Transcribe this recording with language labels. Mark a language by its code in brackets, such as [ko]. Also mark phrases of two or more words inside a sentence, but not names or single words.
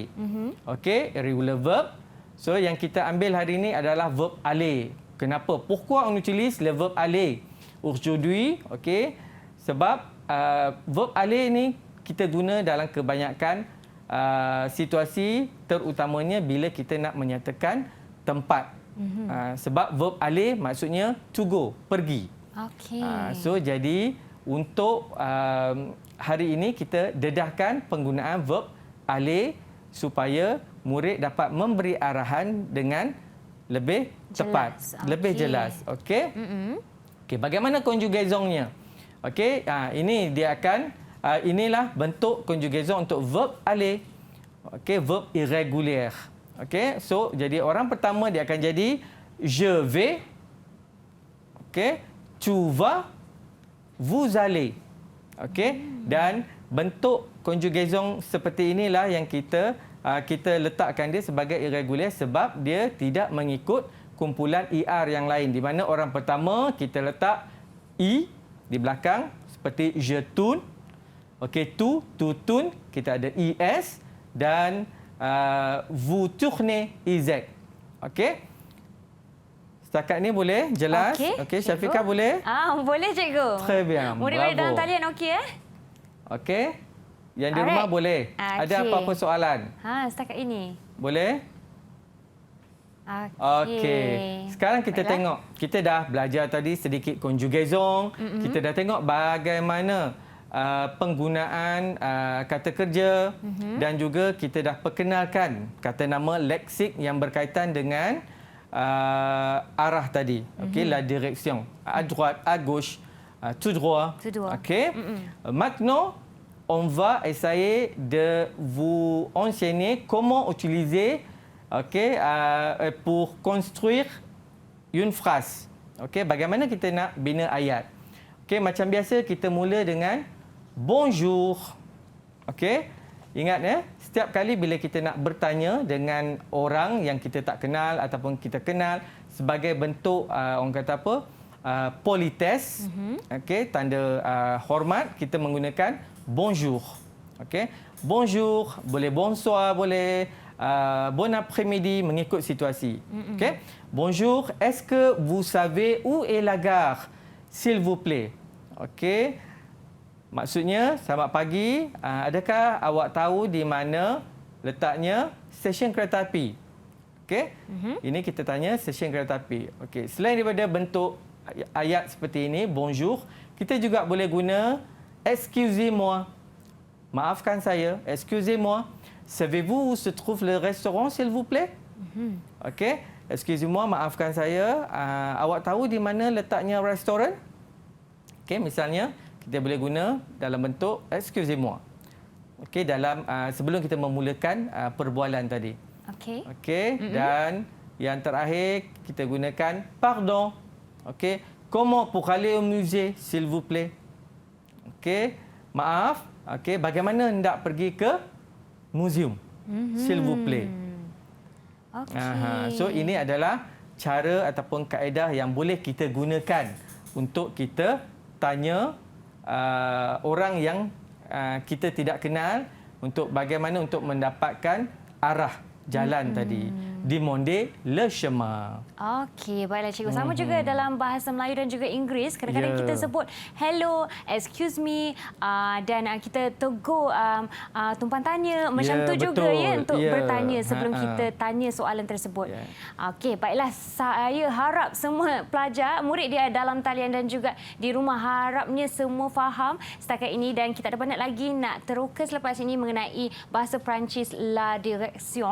[en] Irregular verb. [ms] So yang kita ambil hari ini adalah verb aller. Kenapa? [fr] Pourquoi on utilise le verb aller aujourd'hui? [ms] Sebab verb aller ni kita guna dalam kebanyakan situasi, terutamanya bila kita nak menyatakan tempat. Sebab verb aller maksudnya [en] to go, [ms] pergi. So jadi untuk hari ini kita dedahkan penggunaan verb aller supaya murid dapat memberi arahan dengan lebih tepat, lebih jelas. Bagaimana conjugaisonnya? Ini dia akan inilah bentuk conjugaison untuk verb aller. Verb irrégulier. So jadi orang pertama dia akan jadi [fr] je vais. Tu vas, vous allez. [ms] Dan bentuk conjugaison seperti inilah yang kita letakkan dia sebagai irregular sebab dia tidak mengikut kumpulan er yang lain, di mana orang pertama kita letak i di belakang seperti [fr] je tourne. Tu tourne, [ms] kita ada is, dan vous tournez iz. Setakat ni boleh jelas? Syafiqah boleh? Boleh cikgu. [fr] Très bien. [ms] Murid-murid dalam talian okey ya? Yang di rumah boleh. Ada apa-apa soalan? Setakat ini. Boleh? Sekarang kita tengok. Kita dah belajar tadi sedikit conjugaison. Kita dah tengok bagaimana penggunaan kata kerja dan juga kita dah perkenalkan kata nama leksik yang berkaitan dengan arah tadi. [fr] La direction. À droite, à gauche, tout droit. Maintenant, on va essayer de vous enseigner comment utiliser Okey, pour construire une phrase. [ms] Okey, bagaimana kita nak bina ayat? Okey, macam biasa kita mula dengan bonjour. Okey, ingat ya, setiap kali bila kita nak bertanya dengan orang yang kita tak kenal ataupun kita kenal sebagai bentuk orang kata apa? Politesse. Okey, tanda hormat, kita menggunakan bonjour. Okey, bonjour, boleh bonsoir, boleh [fr] bon après-midi [ms] mengikut situasi. Okey. [fr] Bonjour, est-ce que vous savez où est la gare? S'il vous plaît. [ms] Okey. Maksudnya, selamat pagi. Adakah awak tahu di mana letaknya stesen kereta api? Okey. Ini kita tanya stesen kereta api. Okey. Selain daripada bentuk ayat seperti ini, bonjour, kita juga boleh guna excusez-moi. Maafkan saya, excusez-moi. [fr] Savez-vous où se trouve le restaurant, s'il vous plaît? [ms] Okey. Excusez-moi, maafkan saya. Awak tahu di mana letaknya restoran? Okey, misalnya kita boleh guna dalam bentuk excusez-moi. Okey, dalam sebelum kita memulakan perbualan tadi. Okey. Okey, dan yang terakhir kita gunakan pardon. Okey, [fr] comment pour aller au musée, s'il vous plaît? [ms] Okey, maaf. Okey, bagaimana hendak pergi ke museum, [fr] s'il vous plaît. [ms] Okey. So ini adalah cara ataupun kaedah yang boleh kita gunakan untuk kita tanya orang yang kita tidak kenal untuk bagaimana untuk mendapatkan arah jalan tadi. [fr] Demander le chemin. [ms] Okey, baiklah cikgu. Sama juga dalam bahasa Melayu dan juga Inggeris. Kadang-kadang kita sebut [en] hello, excuse me, [ms] dan kita tegur tumpan tanya. Macam tu juga ya untuk bertanya sebelum kita tanya soalan tersebut. Okey, baiklah. Saya harap semua pelajar, murid dia dalam talian dan juga di rumah harapnya semua faham setakat ini dan kita ada banyak lagi nak teroka selepas ini mengenai bahasa Perancis [fr] la direction.